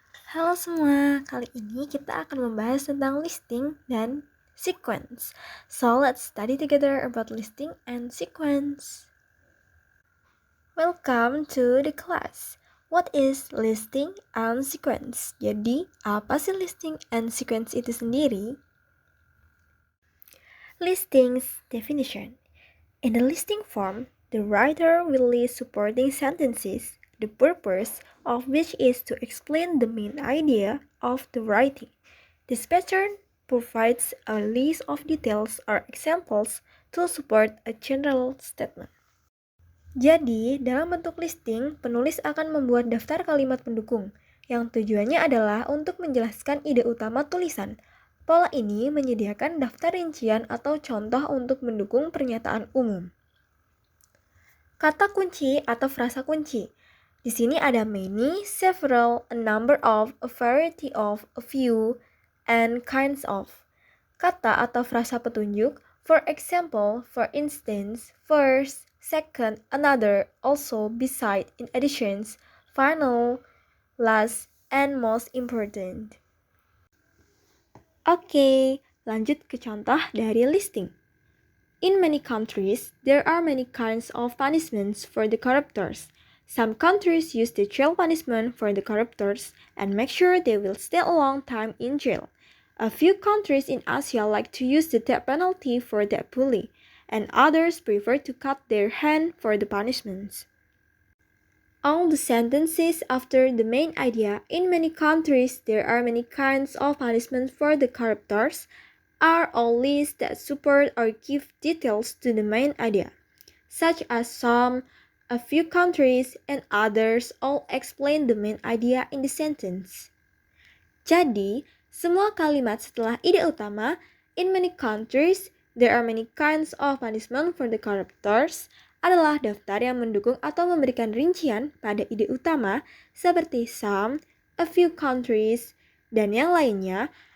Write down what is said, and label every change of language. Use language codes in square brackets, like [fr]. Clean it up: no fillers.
[id] Halo semua, kali ini kita akan membahas tentang listing dan sequence. [en] So let's study together about listing and sequence. Welcome to the class. What is listing and sequence? [id] Jadi, apa sih listing and sequence itu sendiri? [en] Listings definition. In the listing form, the writer will list supporting sentences, the purpose of which is to explain the main idea of the writing. This pattern provides a list of details or examples to support a general statement. [id] Jadi, dalam bentuk listing, penulis akan membuat daftar kalimat pendukung, yang tujuannya adalah untuk menjelaskan ide utama tulisan. Pola ini menyediakan daftar rincian atau contoh untuk mendukung pernyataan umum. Kata kunci atau frasa kunci. Di sini ada [en] many, several, a number of, a variety of, a few, and kinds of. [id] Kata atau frasa petunjuk, [en] for example, for instance, first, second, another, also, beside, in additions, final, last, and most important. [id] Oke, lanjut ke contoh dari listing. [en] In many countries, there are many kinds of punishments for the corruptors. Some countries use the jail punishment for the corruptors and make sure they will stay a long time in jail. A few countries in Asia like to use the death penalty for that bully, and others prefer to cut their hand for the punishments. All the sentences after the main idea, in many countries there are many kinds of punishment for the corruptors, are all lists that support or give details to the main idea, such as some, a few countries, and others all explain the main idea in the sentence. [id] Jadi, semua kalimat setelah ide utama, [en] in many countries, there are many kinds of punishment for the corruptors, [id] adalah daftar yang mendukung atau memberikan rincian pada ide utama seperti some, a few countries, dan yang lainnya.